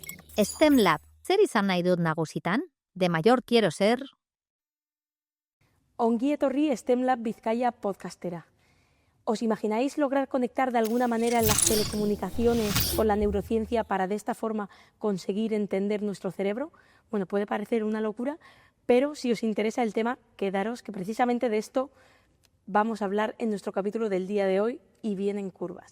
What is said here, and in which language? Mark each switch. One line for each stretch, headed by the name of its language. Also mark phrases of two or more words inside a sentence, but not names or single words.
Basque: STEM Lab, zer izan nahi dut nagusitan?
Spanish: De mayor quiero ser...
Basque: Ongi etorri STEM Lab Bizkaia podcastera.
Spanish: ¿Os imagináis lograr conectar de alguna manera en las telecomunicaciones con la neurociencia para de esta forma conseguir entender nuestro cerebro? Bueno, puede parecer una locura, pero si os interesa el tema, quedaros que precisamente de esto vamos a hablar en nuestro capítulo del día de hoy y vienen curvas.